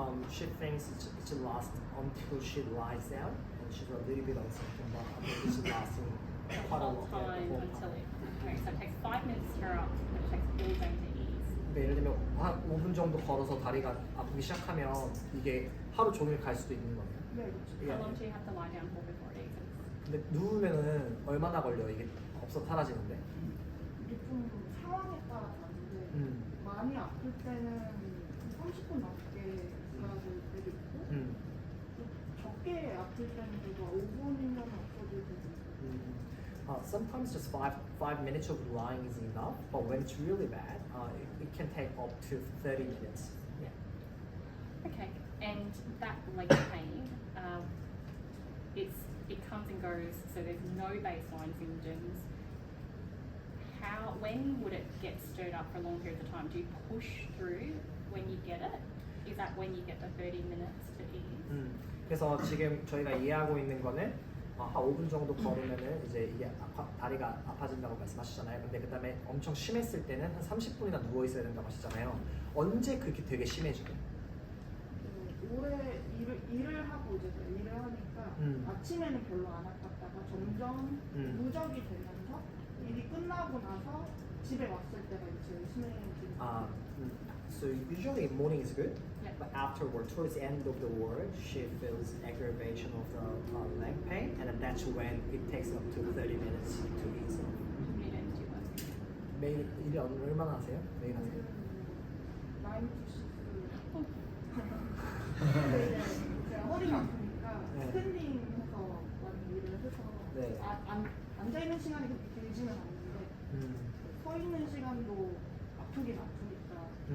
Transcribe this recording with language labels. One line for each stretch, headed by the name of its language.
English: She thinks it lasts until she lies down, and she's a little bit uncertain, but I think it's lasting The quite a whole long time time. until it. Okay, so it takes 5 minutes to her up, but it takes all day to ease.
Korean: 그러니까 예를 들면 한 5분 정도 걸어서 다리가 아프기 시작하면 이게 하루 종일 갈 수도 있는 거예요. 네, 그렇죠. 예.
English: How long do you have to lie down for before it eases?
Korean: 근데 누우면은 얼마나 걸려 이게 없어 사라지는데? 이게 좀 상황에 따라 다른데 많이 아플 때는 30분 넘게 가야 될 때도 있고 좀 적게 아플 때는 그래도 5분이면 없어질 때도 있고
English: Sometimes just five minutes of lying is enough, but when it's really bad, it can take up to 30 minutes. Yeah. Okay, and that leg pain, it comes and goes, so there's no baseline symptoms. When would it get stirred up for long periods of time? Do you push through when you get it? Is that when you get the 30 minutes to ease?
Korean: 그래서 지금 저희가 이해하고 있는 거는 한 5분 정도 걸으면은 이제 이게 다리가 아파진다고 말씀하시잖아요. 근데 그다음에 엄청 심했을 때는 한 30분이나 누워 있어야 된다고 하시잖아요. 언제 그렇게 되게 심해지고? 오래 일을 하고 이제 일을 하니까 아침에는 별로 안 아팠다가 점점 누적이 되면서 일이 끝나고 나서 집에 왔을 때가 이제 심해지는
English: So usually morning is good, Yeah. but afterward, towards the end of the work, she feels aggravation of the leg pain, and then that's when it takes up to 30 minutes to ease. How many days do you work?
Korean: 매일 일이 얼마나 하세요? 매일 하세요? 9 to 6 근데 이제 제가 허리가 아프니까 네. 스탠딩해서 많이 일을 해서 네. 앉아있는 시간이 그렇게 길지는 않는데 서 있는 시간도 아프긴 아프니까